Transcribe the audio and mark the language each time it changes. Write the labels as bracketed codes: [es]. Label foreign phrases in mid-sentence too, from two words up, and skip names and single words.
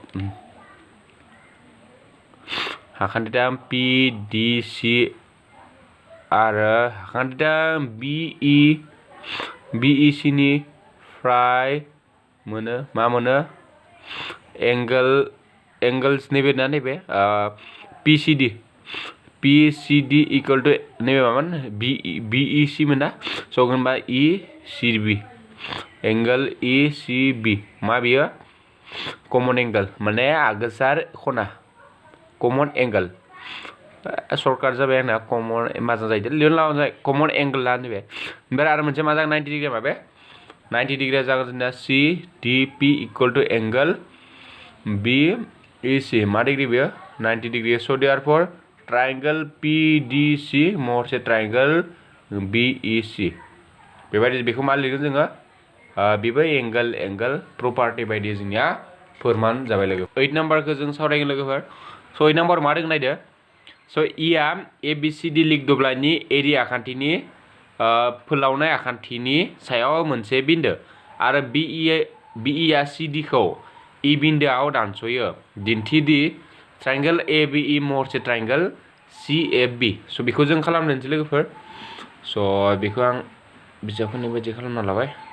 [brx] आखान्थिया PDC आरो आखान्थिया BEC निफ्राय मोनो मा मोनो एंगल्स नैबे ना नैबे PCD इक्वल टू नैबे मामोन BEC मोना स' होनबा ECB [en] angle ECB [brx] मा बियो [en] common angle [brx] माने आगोसार खना [en] common angle shortcut [brx] जाबाय आंना कमन मोजां जायो लिरनो लागाय [en] common angle [brx] ला नैबे ओमफ्राय आरो मोनसे मा जागोन 90 डिग्री माबे 90 डिग्री जागोन जोंना [en] CDP equal to angle [brx] BEC मा डिग्री बेयो 90 डिग्री [en] so therefore triangle PDC [brx] महरसे [en] triangle BEC [brx] बेबायदि बेखौ मा लिरगोन जोङो बेबो [en] angle property [brx] बायदि जोंनिया फोरमान जाबाय लोगो 8 नम्बरखौ जों सावरायगोन लोगोफोर so 8 नम्बर मा दङ नायदो so E आ ABCD लिग दब्लायनि एरिया आखान्थिनि फोलावनाय आखान्थिनि सायाव मोनसे बिन्दो आरो BE आ CD खौ E बिन्दोआव दानस'यो दिन्थिदि [en] triangle ABE [brx] महरसे [en] triangle CFB [brx] स' बेखौ जों खालामनोसै लोगोफोर स' बेखौ आं बिजाबफोरनि बायदि खालामना लाबाय